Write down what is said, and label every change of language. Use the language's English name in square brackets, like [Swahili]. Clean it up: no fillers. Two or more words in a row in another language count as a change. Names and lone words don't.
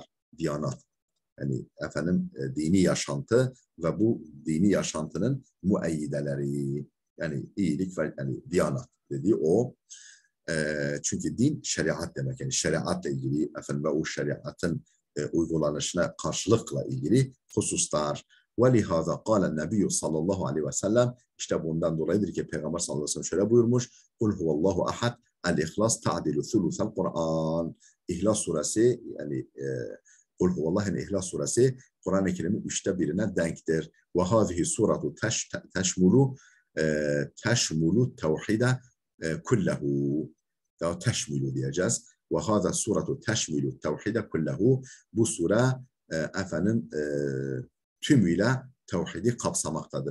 [Turkish] Diyanat, yani efendim dini yaşantı ve bu dini yaşantının müeyyideleri, yani iyilik ve yani diyanat dediği o. Çünkü din şeriat demek, yani şeriatla ilgili efendim ve o şeriatın uygulanışına karşılıkla ilgili hususlar. [Arabic] وَلِهَذَا قَالَ النَّبِيُّ صلى الله عليه وسلم, [Turkish] işte bundan dolayıdır ki Peygamber [Arabic] صلى الله عليه وسلم [Turkish] şöyle buyurmuş: [Arabic] قُلْ هُوَ اللّٰهُ أَحَدْ الْإِخْلَاسِ تَعْدِلُ ثُلُثَ الْقُرْآنِ. [Turkish] İhlas suresi, yani [Arabic] قل هو الله, [Turkish] yani İhlas suresi Kur'an-ı Kerim'in 3'te birine denktir. [Arabic] وهذه السورة تشمل التوحيد كله. [Turkish] Ya teşmilu diyeceğiz. [Arabic] وهذه السورة تشمل التوحيد كله. [Turkish] Bu sure efendim tümüyle tevhidi kapsamaktadır.